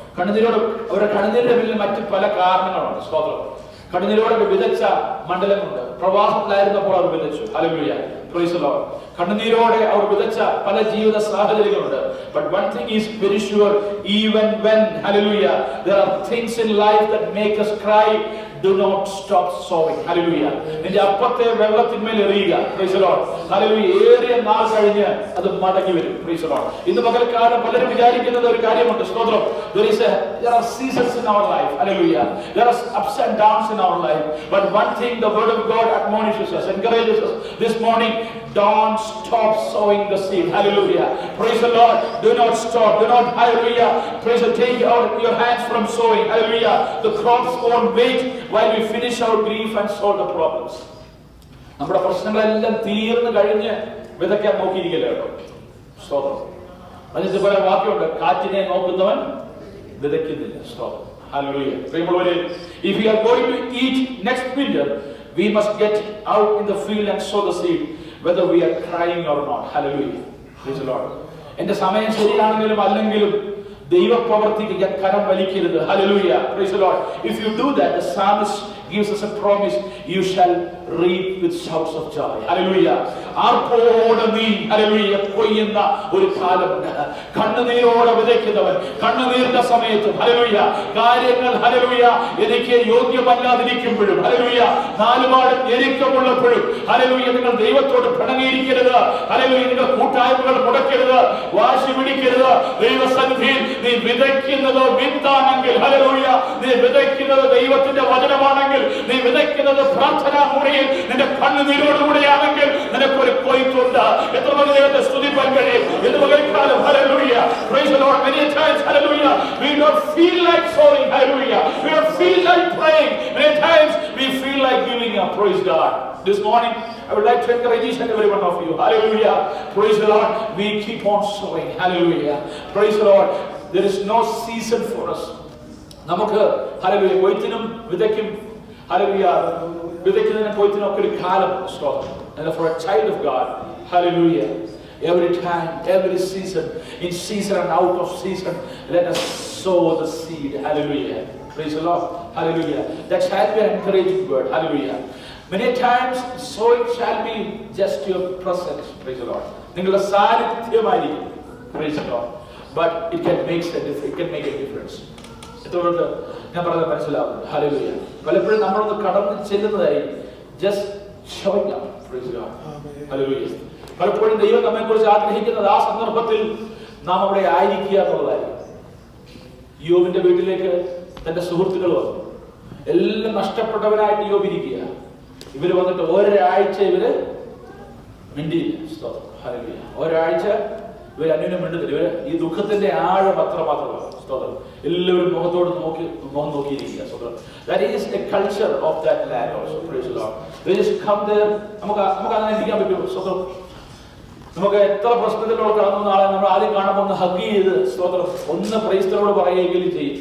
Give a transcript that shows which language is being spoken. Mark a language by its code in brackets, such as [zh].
[ml] കണ്ണുനീരോടെ അവരുടെ കണ്ണുനീരിന്റെ പിന്നിൽ മറ്റ് പല കാരണങ്ങളുണ്ട്. സ്തോത്രം. കണ്ണുനീരോടെ വിതച്ച മണ്ഡലമുണ്ട്. പ്രവാസത്തിലായിരുന്നപ്പോൾ അവർ വിതച്ചു. ഹല്ലേലൂയ. [en] Praise the Lord. [ml] കണ്ണുനീരോടെ അവർ വിതച്ച പല ജീവിത സാഹചര്യങ്ങളുണ്ട്. [en] But one thing is very sure, even when, hallelujah, there are things in life that make us cry, do not stop sowing. Hallelujah. [ml] നിന്റെ അപ്പത്തെ വെള്ളത്തിന്മേൽ എറിയുക. [en] Praise the Lord. Hallelujah. [ml] ഏറിയ നാൾ കഴിഞ്ഞ് അത് മടങ്ങി വരും. [en] Praise the Lord. [ml] ഇന്ന് പകൽക്കാലം പലരും വിചാരിക്കുന്നത് ഒരു കാര്യമുണ്ട്. സ്തോത്രം. [en] There are seasons in our life. Hallelujah. There are ups and downs in our life. But one thing the word of God admonishes us, encourages us this morning, don't stop sowing the seed. Hallelujah. Praise the Lord. Do not stop. Do not, hallelujah. Praise the Lord. Take out your hands from sowing. Hallelujah. The crops won't wait while we finish our grief and solve the problems. [ml] നമ്മുടെ പ്രശ്നങ്ങളെല്ലാം തീർന്നു കഴിഞ്ഞ് വിതയ്ക്കാൻ നോക്കിയിരിക്കില്ല കേട്ടോ. സ്തോത്രം. അതിന് പോലെ വാക്യമുണ്ട്, കാറ്റിനെ നോക്കുന്നവൻ വിതയ്ക്കുന്നില്ല. സ്തോത്രം. Hallelujah. പ്രിയമുള്ളവരെ, [en] if we are going to eat next winter, we must get out in the field and sow the seed, whether we are crying or not. Hallelujah. Praise the Lord. [ml] എന്റെ സമയം ശരിയാണെങ്കിലും അല്ലെങ്കിലും ദൈവപ്രവൃത്തിക്ക് ഞാൻ കരം വലിക്കരുത്. [en] Hallelujah. Praise the Lord. If you do that, the psalmist gives us a promise, you shall reap with shouts of joy. Hallelujah. [ml] ആർപ്പോടെ നീ, hallelujah, കൊയ്യുന്ന ഒരു കാലമുണ്ട്. കണ്ണുനീരോടെ വിതയ്ക്കുന്നവൻ കണ്ണുനീരിന്റെ സമയത്തും, hallelujah, കാര്യങ്ങൾ, hallelujah, എനിക്ക് യോഗ്യമല്ലാതിരിക്കുമ്പോഴും, hallelujah, നാലുപാടും ഞെരുക്കമുള്ളപ്പോഴും, hallelujah, നിങ്ങൾ ദൈവത്തോട് പിണങ്ങിയിരിക്കരുത്. hallelujah, നിങ്ങൾ കൂട്ടായ്മകൾ മുടക്കരുത്, വാശി പിടിക്കരുത്. ദൈവസന്നിധിയിൽ നീ വിതയ്ക്കുന്നത് വിത്താണെങ്കിൽ, hallelujah, നീ വിതയ്ക്കുന്നത് ദൈവത്തിന്റെ വചനമാണെങ്കിൽ, നീ വിതയ്ക്കുന്നത് പ്രാർത്ഥനാ മുറിയിൽ നിന്റെ കണ്ണുനീരോടുകൂടിയാണെങ്കിൽ നിനക്കൊരു കൊയ്ത്തുണ്ട്. എത്ര മണി ദൈവത്തെ സ്തുതിപ്പാൻ കഴിയും എന്ന് പകൽക്കാലം. [en] Hallelujah. Praise the Lord. Many times, hallelujah, we don't feel like sowing. Hallelujah. We don't feel like praying. Many times we feel like giving up. Praise God. This morning I would like to encourage each and every one of you. Hallelujah. Praise the Lord. We keep on sowing. Hallelujah. Praise the Lord. There is no season for us. [ml] നമുക്ക്, hallelujah, കൊയ്ത്തിനും വിതയ്ക്കും, hallelujah, വിതയ്ക്കുന്നതിനും കൊയ്ത്തിനും ഒക്കെ ഒരു കാലം. സ്തോത്രം. [en] And for a child of God, hallelujah, every time, every season, in season and out of season, let us sow the seed. Hallelujah. Praise the Lord. Hallelujah. That shall be an encouraging word. Hallelujah. Many times sowing shall be just your presence. Praise the Lord. [ml] നിങ്ങളുടെ സാന്നിധ്യമായിരിക്കും. [en] Praise the Lord. But it can make a difference. It can make a difference. [ml] എത്രകൊണ്ട് ഞാൻ പറഞ്ഞത് മനസ്സിലാവും. Hallelujah. പലപ്പോഴും നമ്മളൊന്ന് കടന്നു ചെല്ലുന്നതായി [en] just showing up. Praise God. [ml] Hallelujah. പലപ്പോഴും ദൈവം നമ്മെക്കുറിച്ച് ആഗ്രഹിക്കുന്നത് ആ സന്ദർഭത്തിൽ നാം അവിടെ ആയിരിക്കുക എന്നുള്ളതായിരിക്കും. യോബിന്റെ വീട്ടിലേക്ക് തന്റെ സുഹൃത്തുക്കൾ വന്നു. എല്ലാം നഷ്ടപ്പെട്ടവനായിട്ട് യോബ് ഇരിക്കുക. ഇവര് വന്നിട്ട് ഒരാഴ്ച ഇവര് മിണ്ടിയില്ല. ഹല്ലേലൂയ. ഒരാഴ്ച ഇവർ അന്യോന്യം മിണ്ടുന്നില്ല. ഇവര് ഈ ദുഃഖത്തിന്റെ ആഴം അത്രമാത്രമാണ്. സ്തോത്രം. എല്ലാവരും മുഖത്തോട് മുഖം നോക്കിയിരിക്കുക. സ്തോത്രം. [en] That is a culture of that land also. Praise the Lord. They just come there. [ml] നമുക്ക് അങ്ങനെ ഇരിക്കാൻ പറ്റുമോ? സ്തോത്രം. നമുക്ക് എത്ര പ്രശ്നത്തിലൂടെ കടന്നു നാളെ നമ്മൾ ആദ്യം കാണുമ്പോൾ ഒന്ന് ഹഗ് ചെയ്ത് സ്തോത്രം ഒന്ന് പ്രൈസ്തലോട് പറയുകയെങ്കിലും ചെയ്യും.